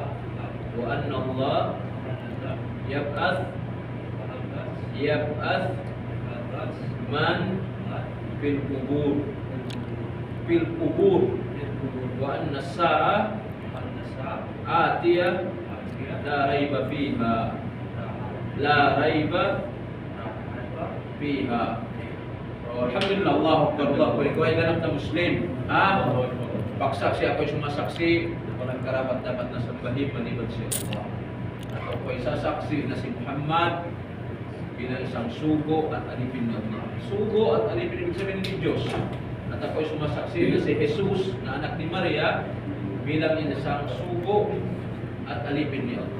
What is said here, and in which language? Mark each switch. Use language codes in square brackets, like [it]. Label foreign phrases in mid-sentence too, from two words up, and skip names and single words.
[ar] وأن الله يبعث من في القبور وأن الساعة آتية لا ريب فيها. الحمد لله، الله أكبر، الله أكبر. [tl] Ikaw ay ganap na Muslim. Pagsaksi, ako ay sumasaksi na walang karapat-dapat na sambahin maliban si Allah. At ako ay sasaksi na si Muhammad bilang isang sugo at alipin ng Allah. Sugo at alipin, ibig sabihin ni Diyos. At ako ay sumasaksi na si Jesus na anak ni Maria bilang isang sugo at alipin ni Allah.